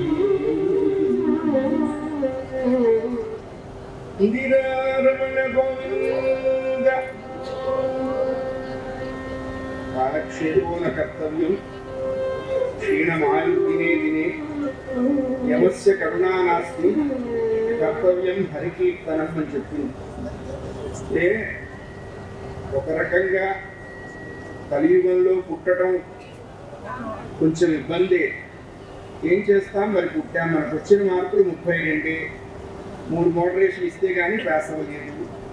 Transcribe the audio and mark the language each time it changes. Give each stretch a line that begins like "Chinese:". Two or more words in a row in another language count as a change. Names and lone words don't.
Sanskrit: इंदिरारमण गोविंद कालक्षेपोन कर्तव्यं क्षीणमायु दिने दिने यमस्य करुणा नास्ति कर्तव्యం హరికీర్తనం
Telugu: అని చెప్పింది. అంటే ఒక రకంగా కలియుగంలో పుట్టడం కొంచెం ఇబ్బంది. ఏం చేస్తాం, మరి పుట్టాం, మనకు వచ్చిన మార్కులు 32, 3 మోడరేషన్ ఇస్తే కానీ పాస్ అవ్వలేదు.